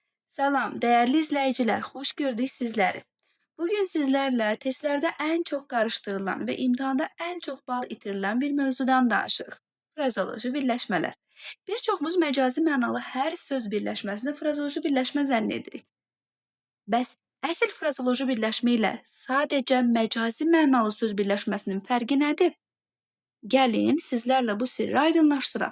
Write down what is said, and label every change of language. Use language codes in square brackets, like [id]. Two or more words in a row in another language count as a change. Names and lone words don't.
[tr] Salam, değerli izleyiciler, hoş gördük sizleri. Bugün sizlerle testlerde en çok karıştırılan ve imtihanda en çok [az] bal itirilen [tr] bir mevzudan [az] danışırıq. Frazoloji birləşmələr. Birçoğumuz məcazi mənalı hər söz birləşməsini frazoloji birləşmə zənn edirik. Bəs əsl frazoloji birləşmə ilə sadəcə məcazi mənalı söz birləşməsinin fərqi nədir? Gəlin sizlərlə bu sirri aydınlaşdıraq.